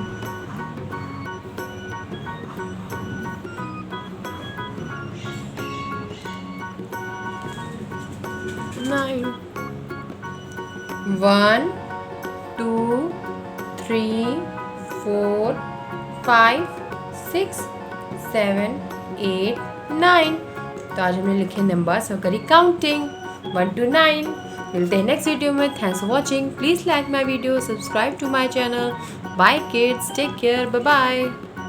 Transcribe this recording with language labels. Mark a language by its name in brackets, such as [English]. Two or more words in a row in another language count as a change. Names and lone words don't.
[English] nine, one, two, three, four, five, six, seven, eight, nine. [Hindi] तो आज हमने लिखे नंबर्स और करी काउंटिंग 1 to 9। मिलते हैं [English] next video [Hindi] में। [English] thanks for watching. please like my video, subscribe to my channel. bye kids, take care, bye bye.